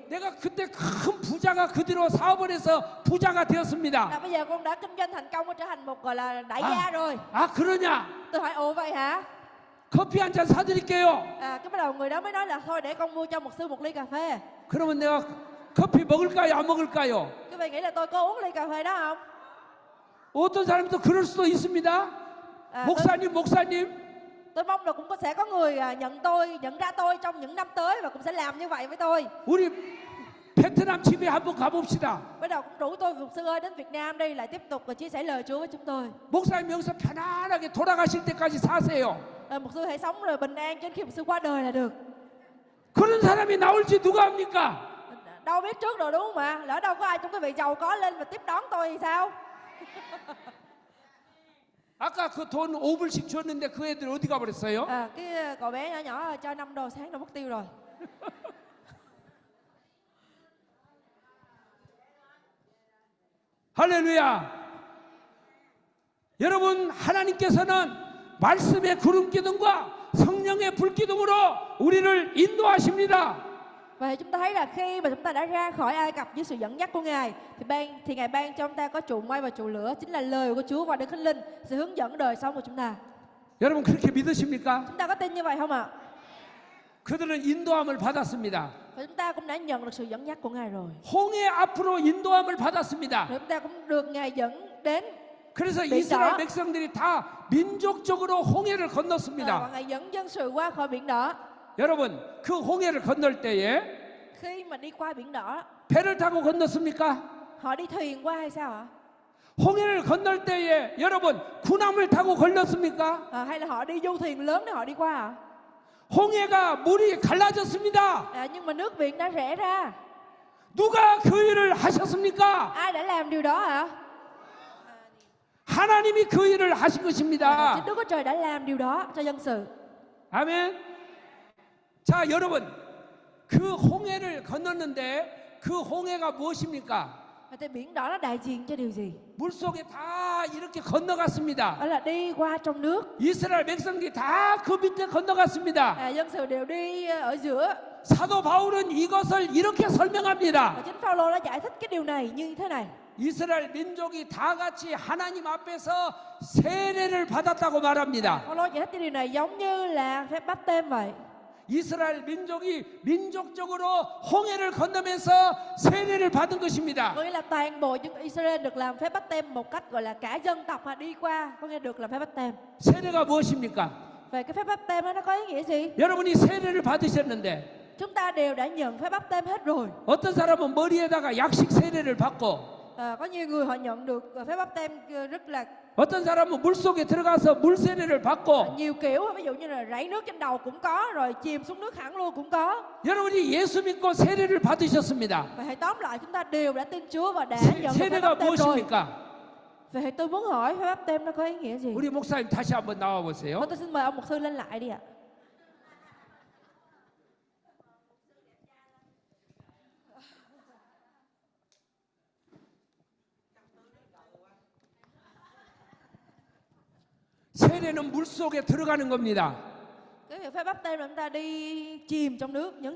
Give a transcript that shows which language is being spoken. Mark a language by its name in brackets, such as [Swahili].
[Korean] 내가 그때 큰 부자가 그 뒤로 사업을 해서 부자가 되었습니다. [Vietnamese] Bây giờ con đã kinh doanh thành công và trở thành một gọi là đại gia rồi. [Korean] 아 그러냐? [Vietnamese] Tôi hỏi ồ vậy hả? [Korean] 커피 한 잔 사드릴게요. [Vietnamese] Cái bắt đầu người đó mới nói là thôi để con mua cho mục sư một ly cà phê. [Korean] 그러면 내가 커피 먹을까요? 안 먹을까요? [Vietnamese] Quý vị nghĩ là tôi có uống ly cà phê đó không? [Korean] 어떤 사람이 또 그럴 수도 있습니다. 목사님. [Vietnamese] Tôi mong là cũng sẽ có người nhận ra tôi trong những năm tới và cũng sẽ làm như vậy với tôi. [Korean] 우리 베트남 집에 한번 가봅시다. [Vietnamese] Bắt đầu cũng rủ tôi mục sư ơi đến Việt Nam đi, lại tiếp tục và chia sẻ lời Chúa với chúng tôi. [Korean] 목사님 여기서 편안하게 돌아가실 때까지 사세요. [Vietnamese] Mục sư hãy sống rồi bình an cho đến khi mục sư qua đời là được. [Korean] 그런 사람이 나올지 누가 합니까? [Vietnamese] Đâu biết trước rồi đúng không ạ? Lỡ đâu có ai trong quý vị giàu có lên và tiếp đón tôi thì sao? [Korean] 아까 그 돈 5불씩 줬는데 그 애들 어디 가버렸어요? [Vietnamese] Cái cậu bé nhỏ cho 5 đô sáng đã mất tiêu rồi. [Korean] 할렐루야. 여러분 하나님께서는 말씀의 구름 기둥과 성령의 불 기둥으로 우리를 인도하십니다. [Vietnamese] Và chúng ta thấy là khi mà chúng ta đã ra khỏi Ai Cập dưới sự dẫn dắt của Ngài thì Ngài ban cho chúng ta có trụ mây và trụ lửa, chính là lời của Chúa và Đức Thánh Linh sẽ hướng dẫn đời sống của chúng ta. [Korean] 여러분 그렇게 믿으십니까? [Vietnamese] Chúng ta có tin như vậy không ạ? [Korean] 그들은 인도함을 받았습니다. [Vietnamese] Và chúng ta cũng đã nhận được sự dẫn dắt của Ngài rồi. [Korean] 홍해 앞으로 인도함을 받았습니다. [Vietnamese] Rồi chúng ta cũng được Ngài dẫn đến. [Korean] 그래서 이스라엘 백성들이 다 민족적으로 홍해를 [Vietnamese] Và [Korean] 건넜습니다. [Vietnamese] Ngài dẫn dân sự qua khỏi biển đỏ. [Korean] 여러분 그 홍해를 건널 때에 [Vietnamese] Khi mà đi qua biển đỏ, [Korean] 배를 타고 건넜습니까? [Vietnamese] họ đi thuyền qua hay sao ạ? [Korean] 홍해를 건널 때에 여러분 군함을 타고 건넜습니까? [Vietnamese] Hay là họ đi du thuyền lớn để họ đi qua ạ? [Korean] 홍해가 물이 갈라졌습니다. [Vietnamese] Nhưng mà nước biển đã rẽ ra. [Korean] 누가 그 일을 하셨습니까? [Vietnamese] Ai đã làm điều đó ạ? [Korean] 하나님이 그 일을 하신 것입니다. [Vietnamese] Chính Đức Chúa Trời đã làm điều đó cho dân sự. [Korean] 아멘. 자, 여러분, 그 홍해를 건넜는데 그 홍해가 무엇입니까? [Vietnamese] Thì biển đỏ nó đại diện cho điều gì? [Korean] 물 속에 다 이렇게 건너갔습니다. [Vietnamese] Đó là đi qua trong nước. [Korean] 이스라엘 백성들이 다 그 밑에 건너갔습니다. [Vietnamese] Dân sự đều đi ở giữa. [Korean] 사도 바울은 이것을 이렇게 설명합니다. [Vietnamese] Và chính Phaolô đã giải thích cái điều này như thế này. [Korean] 이스라엘 민족이 다 같이 하나님 앞에서 세례를 받았다고 말합니다. [Vietnamese] Phaolô giải thích cái điều này giống như là phép báp têm vậy. [Korean] 이스라엘 민족이 민족적으로 홍해를 건너면서 세례를 받은 것입니다. [Vietnamese] Có nghĩa là toàn bộ dân Israel được làm phép báp têm một cách gọi là cả dân tộc mà đi qua, có nghĩa được làm phép báp têm. [Korean] 세례가 무엇입니까? [Vietnamese] Về cái phép báp têm đó nó có ý nghĩa gì? [Korean] 여러분이 세례를 받으셨는데 [Vietnamese] Chúng ta đều đã nhận phép báp têm hết rồi. [Korean] 어떤 사람은 머리에다가 약식 세례를 받고 [Vietnamese] Có nhiều người họ nhận được phép báp têm rất là [Korean] 어떤 사람은 물속에 들어가서 물 세례를 받고 [Vietnamese] nhiều kiểu, ví dụ như là rảy nước trên đầu cũng có, rồi chìm xuống nước hẳn luôn cũng có. [Korean] 여러분이 예수 믿고 세례를 받으셨습니다. [Vietnamese] Và hãy tóm lại chúng ta đều đã tin Chúa và đã nhận được phép [Korean] 세례가 [Vietnamese] báp têm rồi. [Korean] 무엇입니까? [Vietnamese] Vậy tôi muốn hỏi phép báp têm nó có ý nghĩa gì? [Korean] 우리 목사님 다시 한번 나와 보세요. [Vietnamese] Tôi xin mời ông mục sư lên lại đi ạ. [Korean] 세례는 물 속에 들어가는 겁니다. [Vietnamese] Cái việc phép báp têm là chúng ta đi chìm trong nước, nhấn